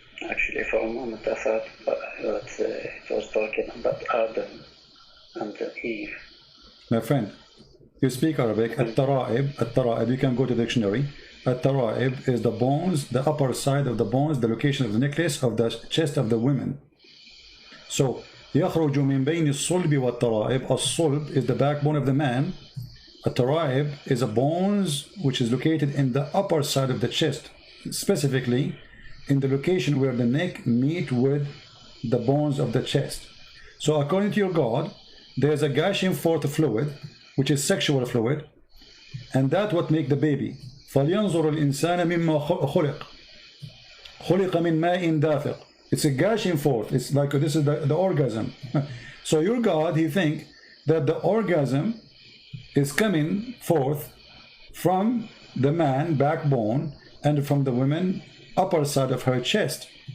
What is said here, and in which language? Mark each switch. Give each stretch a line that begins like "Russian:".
English: Actually, for a moment I thought that it was talking about Adam and Eve. My friend, you speak Arabic. At-tara'ib, you can go to the dictionary. At-tara'ib is the bones, the upper side of the bones, the location of the necklace of the chest of the women.
Arabic: So, يخرج من بين الصلب والترائب.
English: الصلب is the backbone of the man. الترائب is a bones which is located in the upper side of the chest, specifically in the location where the neck meet with the bones of the chest. So according to your God, there's a gushing forth fluid, which is sexual fluid, and that what make the baby.
Arabic: فلينظر الإنسان مما خلق خلق من ماء دافق.
English: It's a gushing forth. It's like this is the orgasm. So your God, he think that the orgasm is coming forth from the man backbone and from the woman upper side of her chest.